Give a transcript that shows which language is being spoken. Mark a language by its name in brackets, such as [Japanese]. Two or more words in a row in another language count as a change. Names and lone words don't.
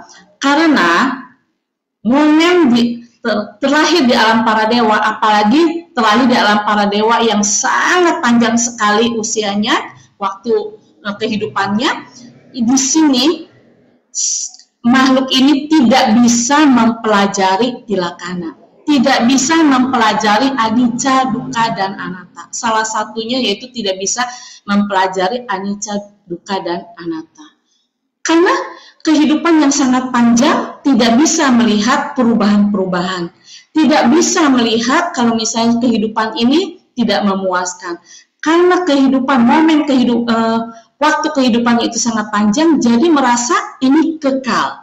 [Indonesian] Karena momen terlahir di alam para dewa, apalagi terlahir di alam para dewa yang sangat panjang sekali usianya, waktu kehidupannya, di sini makhluk ini tidak bisa mempelajari tilakana, tidak bisa mempelajari [Pali] anicca, dukkha, [Indonesian] dan anatta. Salah satunya yaitu tidak bisa mempelajari [Pali] anicca, dukkha, [Indonesian] dan anatta. Karena kehidupan yang sangat panjang tidak bisa melihat perubahan-perubahan. Tidak bisa melihat kalau misalnya kehidupan ini tidak memuaskan. Karena waktu kehidupannya itu sangat panjang, jadi merasa ini kekal.